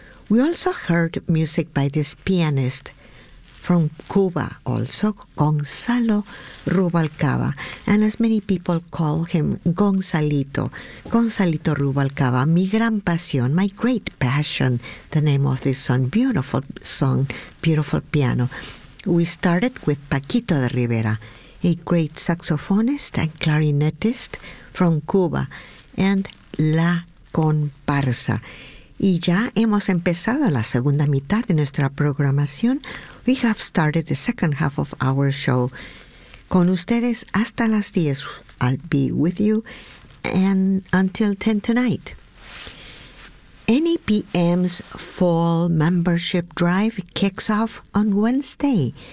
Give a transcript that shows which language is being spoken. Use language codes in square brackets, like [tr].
[en] We also heard music by this pianist from Cuba, also Gonzalo Rubalcaba, and as many people call him, Gonzalito, Gonzalito Rubalcaba, Mi Gran Pasión, My Great Passion, the name of this song, beautiful piano. We started with Paquito de Rivera, a great saxophonist and clarinetist from Cuba, and La Comparsa. [es] Y ya hemos empezado la segunda mitad de nuestra programación. [en] We have started the second half of our show. [es] Con ustedes hasta las 10. [en] I'll be with you and until 10 tonight. NEPM's fall membership drive kicks off on Wednesday.